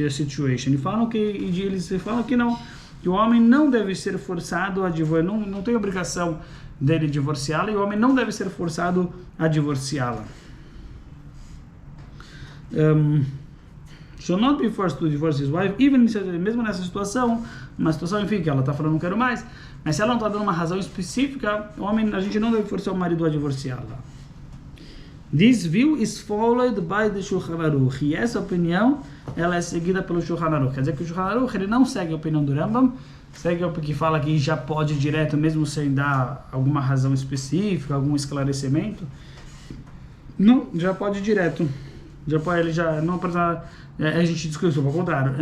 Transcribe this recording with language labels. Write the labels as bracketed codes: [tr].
[pt] Eles falam que não, que o homem não deve ser forçado a divorciar, não tem obrigação dele divorciá-la, e o homem não deve ser forçado a divorciá-la. [en] Should not be forced to divorce his wife, [pt] mesmo nessa situação, uma situação, enfim, que ela está falando não quero mais, mas se ela não está dando uma razão específica, a gente não deve forçar o marido a divorciá-la. [en] This view is followed by the Shulchan Aruch. [pt] E essa opinião, ela é seguida pelo Shulchan Aruch. Quer dizer que o Shulchan Aruch, ele não segue a opinião do Rambam, segue o que fala que já pode direto, mesmo sem dar alguma razão específica, algum esclarecimento. Não, já pode direto. Ele já não precisa, a gente discutiu, ao contrário.